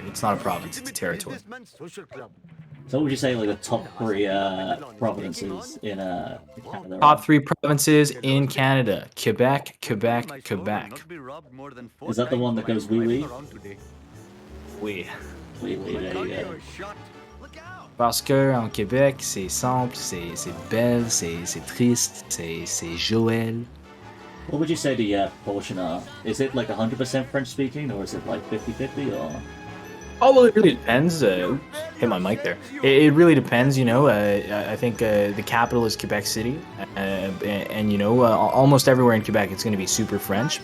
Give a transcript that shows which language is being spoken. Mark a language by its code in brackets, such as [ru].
[en] It's not a province, it's a territory. So what would you say like the top 3 provinces in Canada? Top 3 provinces in Canada. Quebec, Quebec, Quebec. Is that the one that goes wee-wee? [fr] Oui. [en] Wee-wee, there you go. [fr] Parce que en Québec, c'est simple, c'est belle, c'est triste, c'est Joël. [en] What would you say the proportion are? Is it like 100% French speaking, or is it like 50-50, or? Oh, well, it really depends. hit my mic there. It really depends, you know. I think the capital is Quebec City, and you know, almost everywhere in Quebec it's going to be super French.